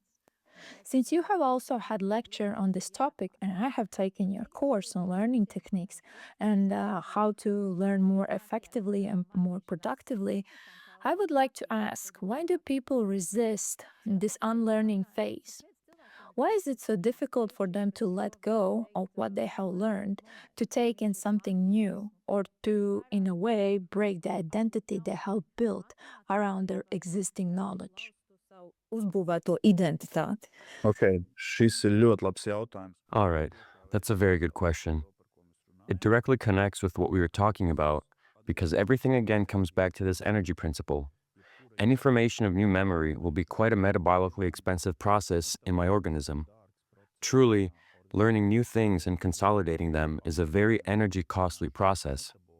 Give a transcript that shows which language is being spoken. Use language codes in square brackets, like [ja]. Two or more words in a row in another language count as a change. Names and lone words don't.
[en] Since you have also had lecture on this topic and I have taken your course on learning techniques and how to learn more effectively and more productively, I would like to ask, why do people resist this unlearning phase? Why is it so difficult for them to let go of what they have learned, to take in something new, or to, in a way, break the identity they have built around their existing knowledge? [lv] Uzbūvēto identitāti. Okay, šis ir ļoti labs jautājums. [en] All right, that's a very good question. It directly connects with what we were talking about because everything again comes back to this energy principle. Any formation of new memory will be quite a metabolically expensive process in my organism. Truly, learning new things and consolidating them is a very energy costly process.